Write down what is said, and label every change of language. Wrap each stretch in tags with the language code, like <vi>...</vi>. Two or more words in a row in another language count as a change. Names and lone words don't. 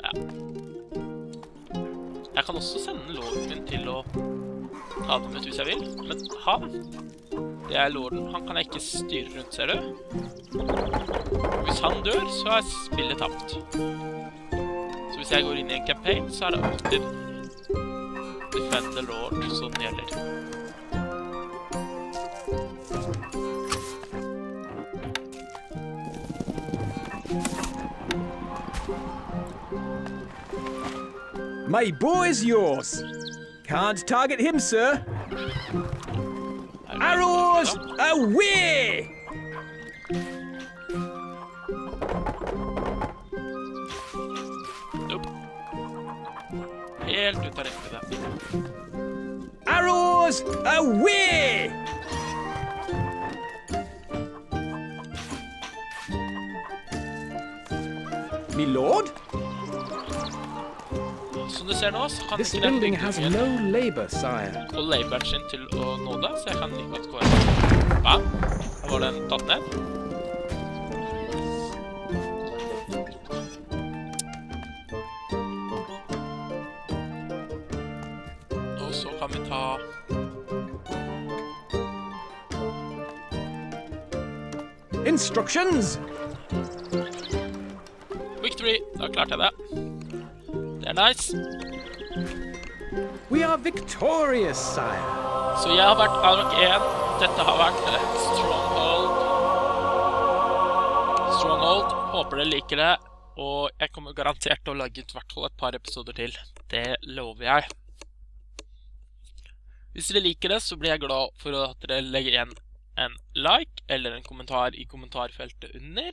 <no>Jeg kan også sende låten min til å ta dem ut hvis jeg vil. Men han, det er lorden, han kan jeg ikke styre rundt, ser du? Hvis han dør, så er spillet tapt. Så hvis jeg går inn i en campaign, så er det alltid Defend the Lord som gjelder.</no> <en>My bow is yours. Can't target him, sir. Arrows away! Nope.</en> <no>Helt ut av rekkevidde. Arrows away! My lord? Som du ser nå, så kan</no> <en>This</en> <no>ikke den</no> <en>building</en> <no>bygge</no> <en>has</en> <no>igjen.</no> <en>no labor, sire.</en> <no>Og laboren sin til å nå det, så jeg kan like godt gå inn. Bam! Da var den tatt ned. Og så kan vi ta...</no> <en>Instructions!</en> <no>Victory! Da klarte jeg det. Det er nice.</no> <en>We are victorious, sire.</en> <no>Så jeg har vært Ark 1. Dette har vært Stronghold. Stronghold. Håper dere liker det. Og jeg kommer garantert til å lage ut hvert fall et par episoder til. Det lover jeg. Hvis dere liker det, så blir jeg glad for at dere legger igjen en like eller en kommentar i kommentarfeltet under.</no>